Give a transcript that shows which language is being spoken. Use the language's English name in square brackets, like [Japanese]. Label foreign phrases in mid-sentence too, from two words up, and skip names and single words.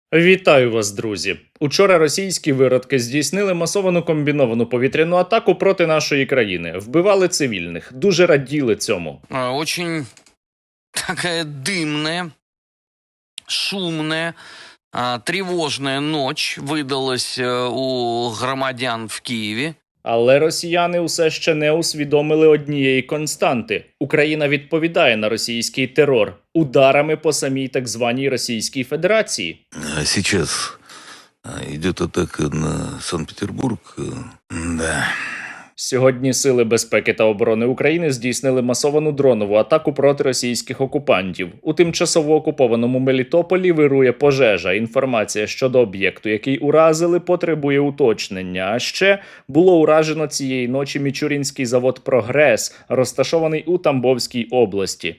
[Ukrainian] Вітаю вас, друзі! Учора російські виродки здійснили масовану комбіновану повітряну атаку проти нашої країни. Вбивали цивільних. Дуже раділи цьому. [Russian] Очень такая дымная, шумная, тревожная ночь выдалась [Ukrainian] у громадян в Києві. [Russian] Але росіяни усе ще не усвідомили однієї константи. Україна відповідає на російський терор ударами по самій так званій Російській Федерації. Сейчас идет атака на Санкт-Петербург. Да. [Ukrainian] Сьогодні Сили безпеки та оборони України здійснили масовану дронову атаку проти російських окупантів. У тимчасово окупованому Мелітополі вирує пожежа. Інформація щодо об'єкту, який уразили, потребує уточнення. А ще було уражено цієї ночі Мічурінський завод «Прогрес», розташований у Тамбовській області.